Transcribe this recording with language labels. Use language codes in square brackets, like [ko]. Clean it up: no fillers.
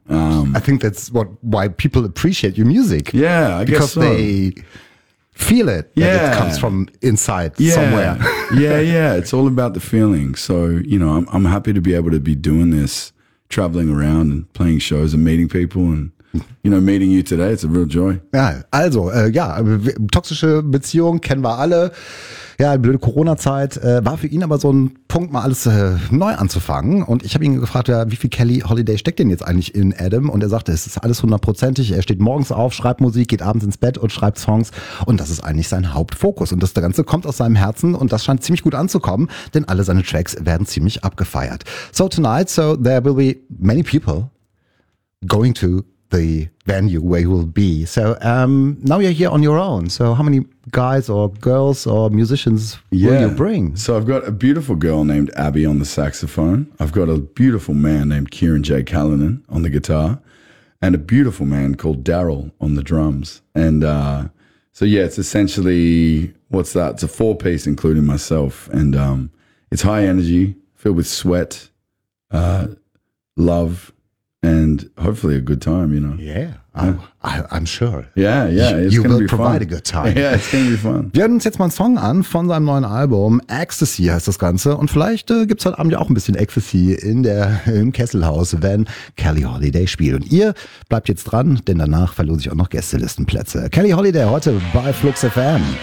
[en] I think that's why people appreciate your music. Yeah, I guess so. Because they... feel it, yeah. That it comes from inside somewhere. yeah. It's all about the feeling. So, you know, I'm happy to be able to be doing this, traveling around and playing shows and meeting people and, you know, meeting you today. It's a real joy. [de] Ja, also, ja, toxische Beziehung kennen wir alle. Ja, blöde Corona-Zeit. War für ihn aber so ein Punkt, mal alles neu anzufangen. Und ich habe ihn gefragt, ja, wie viel Kelly Holiday steckt denn jetzt eigentlich in Adam? Und er sagte, es ist alles hundertprozentig. Er steht morgens auf, schreibt Musik, geht abends ins Bett und schreibt Songs. Und das ist eigentlich sein Hauptfokus. Und das Ganze kommt aus seinem Herzen und das scheint ziemlich gut anzukommen, denn alle seine Tracks werden ziemlich abgefeiert. [en] So tonight, so there will be many people going to the venue where you will be. So now you're here on your own. So how many guys or girls or musicians will you bring? So I've got a beautiful girl named Abby on the saxophone. I've got a beautiful man named Kieran J. Callinan on the guitar and a beautiful man called Daryl on the drums. And so, yeah, it's essentially, what's that? It's a four-piece, including myself. And it's high energy, filled with sweat, love, and hopefully a good time, you know. Yeah, I'm sure. Yeah. You will provide a good time. Yeah, it's gonna be fun. [de] Wir hören uns jetzt mal einen Song an von seinem neuen Album. Ecstasy heißt das Ganze. Und vielleicht gibt's heute Abend ja auch ein bisschen Ecstasy im Kesselhaus, wenn Kelly Holiday spielt. Und ihr bleibt jetzt dran, denn danach verlose ich auch noch Gästelistenplätze. Kelly Holiday heute bei Flux FM.